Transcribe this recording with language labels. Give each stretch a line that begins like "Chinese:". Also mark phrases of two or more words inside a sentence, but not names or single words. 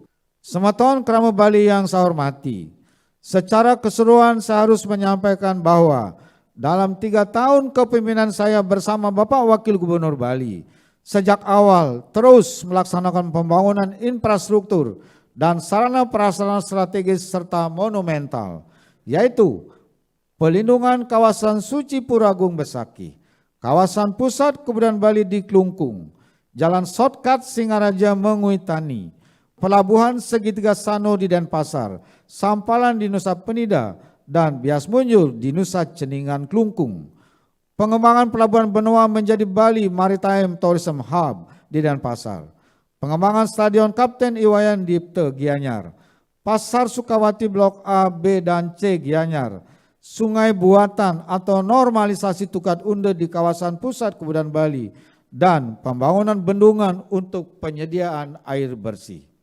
Indonesian: Semeton Krama Bali yang saya hormati, secara keseluruhan saya harus menyampaikan bahwa dalam 3 tahun kepemimpinan saya bersama Bapak Wakil Gubernur Bali, sejak awal terus melaksanakan pembangunan infrastruktur dan sarana prasarana strategis serta monumental, yaitu pelindungan kawasan Suci Puragung Besaki, kawasan pusat kebudayaan Bali di Klungkung, jalan shortcut Singaraja Menguitani, pelabuhan segitiga Sano di Denpasar, Sampalan di Nusa Penida, dan Bias Munjul di Nusa Ceningan Klungkung. Pengembangan pelabuhan benua menjadi Bali Maritime Tourism Hub di Denpasar. Pengembangan Stadion Kapten Iwayan Dipte Gianyar, Pasar Sukawati Blok A, B, dan C Gianyar, Sungai Buatan atau normalisasi Tukat Unde di kawasan pusat kebudayaan Bali, dan pembangunan bendungan untuk penyediaan air bersih.